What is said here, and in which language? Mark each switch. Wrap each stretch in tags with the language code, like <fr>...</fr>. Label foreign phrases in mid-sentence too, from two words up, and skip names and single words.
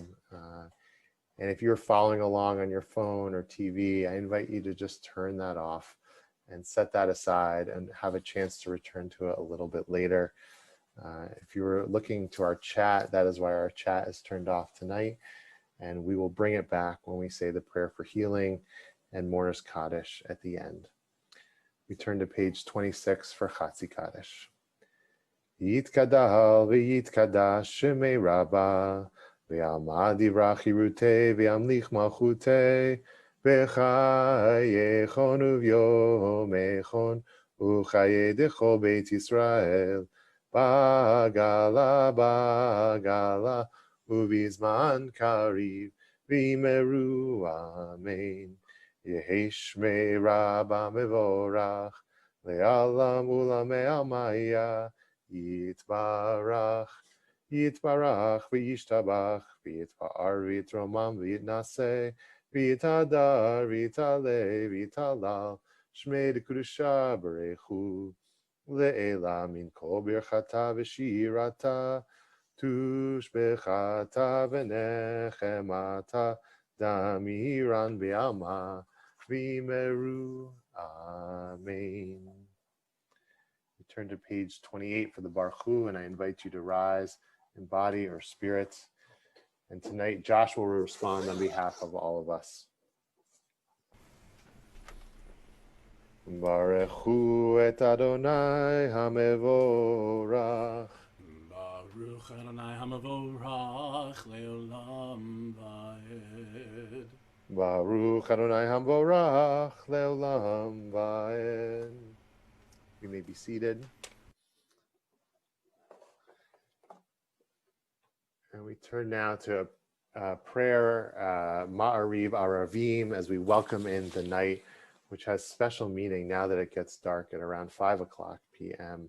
<en>And if you're following along on your phone or TV, I invite you to just turn that off and set that aside and have a chance to return to it a little bit later. If you were looking to our chat, that is why our chat is turned off tonight. And we will bring it back when we say the prayer for healing and Mourner's Kaddish at the end. We turn to page 26 for Chatzi Kaddish.</en> <arc>יתגדל ויתקדש שמיה רבא ויעמד יברח ירעותיה וימליך מלכותיה בחייכון וביומיכון ובחיי דכל בית ישראל בעגלא בעגלא ובזמן קריב ואמרו אמן. יהא שמיה רבא מברך לעלם ולעלמי עלמיא יתברך, יתברך, וישתבח, ויתפאר, ויתרומם, ויתנשא, ויתהדר, ויתעלה, ויתהלל, שמיה דקודשא בריך, לעלא מן כל ברכתא ושירתא, תשבחתא ונחמתא, דאמירן בעלמא, ואמרו, אמן.</arc> <en>Turn to page 28 for the Baruch, and I invite you to rise in body or spirit. And tonight, Josh will respond on behalf of all of us.</en> <he>ברכו את אדני המבורך. ברוך אדני המבורך לעולם ועד. ברוך אדני המבורך לעולם ועד.</he> <en>You may be seated. And we turn now to prayer, Ma'ariv Aravim, as we welcome in the night, which has special meaning now that it gets dark at around 5 o'clock p.m.</en>